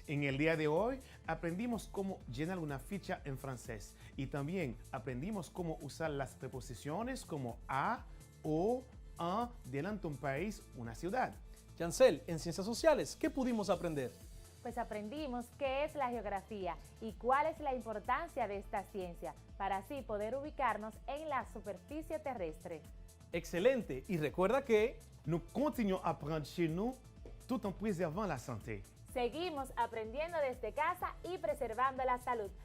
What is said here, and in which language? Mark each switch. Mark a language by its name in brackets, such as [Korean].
[Spanish] En el día de hoy aprendimos cómo llenar una ficha en francés y también aprendimos cómo usar las preposiciones como a, o, un delante de un país, una ciudad. Yancel, en Ciencias Sociales, ¿qué pudimos aprender? Pues aprendimos qué es la geografía y cuál es la importancia de esta ciencia, para así poder ubicarnos en la superficie terrestre. Excelente, y recuerda que [French] nous continuons à apprendre chez nous tout en préservant la santé. [Spanish] Seguimos aprendiendo desde casa y preservando la salud.